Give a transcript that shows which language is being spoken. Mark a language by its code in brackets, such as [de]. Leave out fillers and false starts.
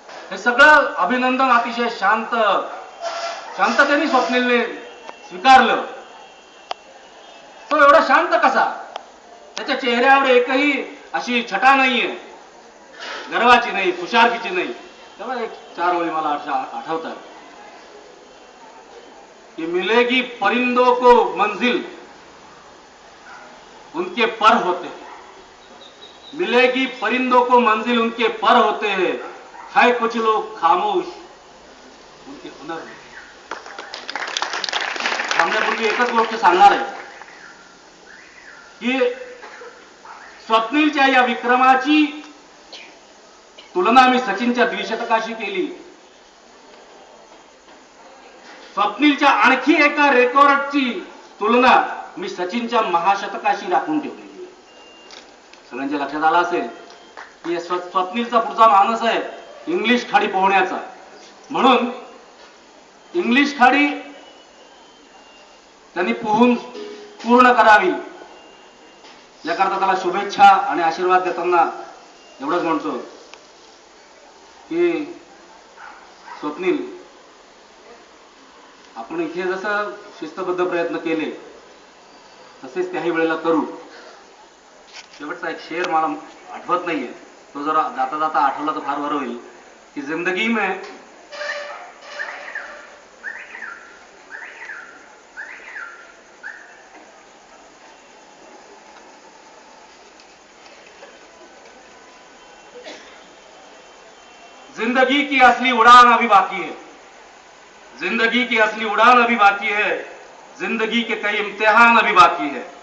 [mr] हे सगळं अभिनंदन अतिशय शांततेने स्वप्नीलने स्वीकारलं. तो एवढा शांत कसा? त्याच्या चेहऱ्यावर एकही अशी छटा नाहीये, गर्वाची नाही, खुशारकीची नाही. तेव्हा एक 4 ओळी मला आठवतात कि [hi] मिलेगी परिंदों को मंजिल उनके पर होते हैं, मिलेगी परिंदों को मंजिल उनके पर होते हैं, है कुछ लोग खामोश उनके हुनर में. [mr] थांबण्यापूर्वी एकच गोष्ट सांगणार आहे की स्वप्नीलच्या या विक्रमाची तुलना मी सचिनच्या द्विशतकाशी केली. स्वप्नीलच्या आणखी एका रेकॉर्डची तुलना मी सचिनच्या महाशतकाशी राखून ठेवली. सगळ्यांच्या लक्षात आलं असेल की स्वप्नीलचा पुढचा मानस आहे इंग्लिश खाडी पोहण्याचा. म्हणून इंग्लिश खाडी त्यांनी पोहून पूर्ण करावी याकरता त्याला शुभेच्छा आणि आशीर्वाद देताना एवढंच म्हणतो की स्वप्नील, आपण इथे जसं शिस्तबद्ध प्रयत्न केले तसेच त्याही वेळेला करू. शेवटचा एक शेर मला आठवत नाहीये, तो जरा जाता जाता आठवला तर फार बरं होईल की [hi] जिंदगी में जिंदगी की असली उड़ान अभी बाकी है, जिंदगी की असली उड़ान अभी बाकी है, जिंदगी के कई इम्तिहान अभी बाकी है.